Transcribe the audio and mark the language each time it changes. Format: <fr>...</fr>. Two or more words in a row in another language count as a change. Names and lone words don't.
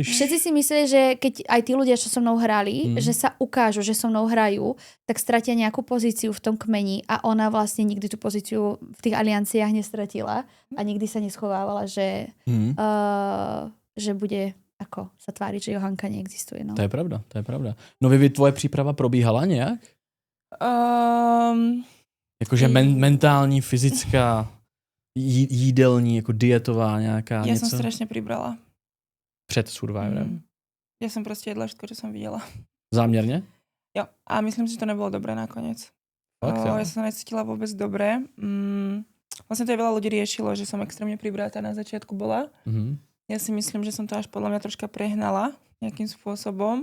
<sk>Všetci si mysleli, že keď aj tí ľudia, čo so mnou hrali, že sa ukážu, že so mnou hrajú, tak stratia nejakú pozíciu v tom kmeni a ona vlastne nikdy tú pozíciu v tých alianciách nestratila a nikdy sa neschovávala, že bude ako sa tváriť, že Johánka neexistuje. No.</sk> <cs>To je pravda. No Vivi, tvoje příprava probíhala nějak? Jakože mentální, fyzická, jídelní, jako dietová nějaká něco?</cs> <sk>Ja som strašne pribrala.</sk> <cs>Před Survivorem?</cs> <sk>Ja som proste jedla všetko, čo som videla.</sk> <cs>Záměrně?</cs> <sk>Jo, a myslím si, že to nebolo dobré nakoniec. Ja som sa necítila vôbec dobre. Vlastne to je veľa ľudí riešilo, že som extrémne pribratá na začiatku bola. Ja si myslím, že som to až podľa mňa troška prehnala nejakým spôsobom.</sk>